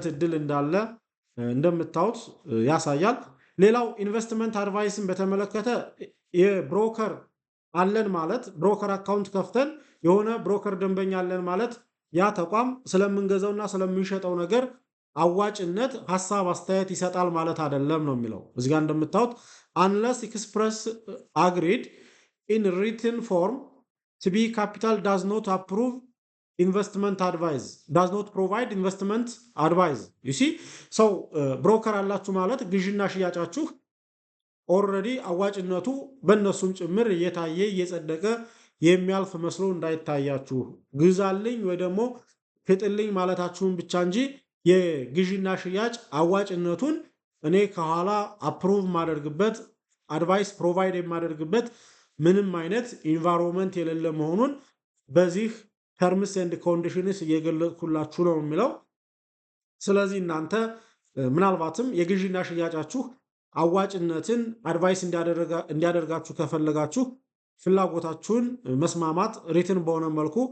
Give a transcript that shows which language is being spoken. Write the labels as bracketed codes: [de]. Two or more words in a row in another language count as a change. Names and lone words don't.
[am] እድል እንዳለ እንደምታዩት ያሳያል። ሌላው [en] investment advice [am] በተመለከተ የብሮከር አለን ማለት ብሮከር አካውንት ከፍተን የሆነ ብሮከር ደንበኛ አለን ማለት ያ ተቋም ስለምንገዛውና ስለምንሸጠው ነገር አዋጭነት ሐሳብ አስተያየት ይሰጣል ማለት አይደለም ነው የሚለው። እዚህ ጋር እንደምታዩት [en] unless express agreed in written form [am] ሲቢ ካፒታል [en] does not approve investment advice does not provide investment advice you see [am] ብሮከር አላችሁ ማለት ግዥና ሽያጫችሁ ኦልሬዲ አዋጭነቱ በእነሱም ጭምር እየታየ እየጸደቀ የሚያልፍ መስሎ እንዳይታያችሁ ግዛልኝ ወይ ደግሞ ሽጥልኝ ማለታችሁን ብቻ እንጂ የግዢና ሽያጭ አዋጭነቱን እኔ ከኋላ አፕሩቭ ማደርግበት [en] advice provide [am] የማደርግበት ምንም አይነት ኢንቫይሮንመንት የሌለ መሆኑን በዚህ [en] terms and conditions [am] እየገለጽኩላችሁ ነው የሚለው። ስለዚህ እናንተ ምናልባትም የግዢና ሽያጫችሁ አዋጭነትን አድቫይስ እንዲያደርጋችሁ ከፈለጋችሁ ፍላጎታችሁን መስማማት ሪትን በሆነ መልኩ